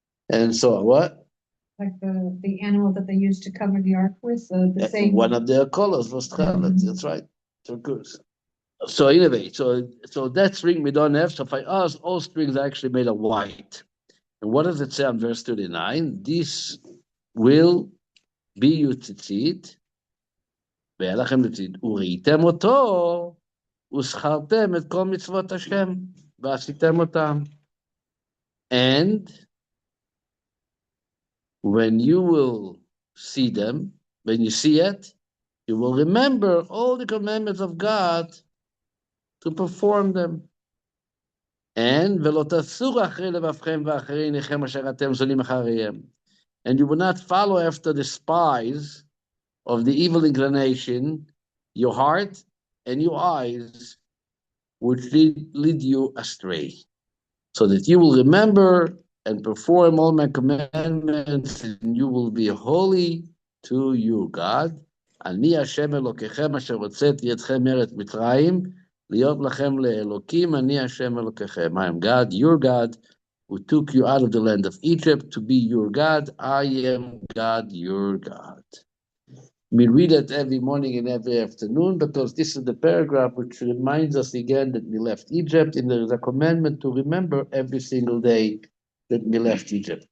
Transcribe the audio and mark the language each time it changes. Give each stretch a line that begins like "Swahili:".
English: And so what? Like the animal that they used to cover the ark with, the same. One of their colors was chelet. That's right. Turquoise. So anyway, so that string we don't have. So for us, all strings are actually made of white. And what does it say on verse 39? This will be your tzitzit,
Hebrew: והיה לכם לציד, וראיתם אותו, וזכרתם את כל מצוות השם, ועשיתם אותם.
English: And when you will see them, when you see it, you will remember all the commandments of God to perform them.
Hebrew: And ולא תסורו אחרי לבבכם ואחרי עיניכם אשר אתם זונים אחריהם.
English: And you will not follow after the spies of the evil inclination, your heart and your eyes, which lead you astray, so that you will remember and perform all my commandments, and you will be holy to you, God.
Hebrew: אני השם אלוקיכם אשר הוצאתי אתכם מארץ מצרים, להיות לכם לאלוקים, אני השם אלוקיכם.
English: I am God, your God, who took you out of the land of Egypt to be your God. I am God, your God. We read it every morning and every afternoon because this is the paragraph which reminds us again that we left Egypt, and there is a commandment to remember every single day that we left Egypt.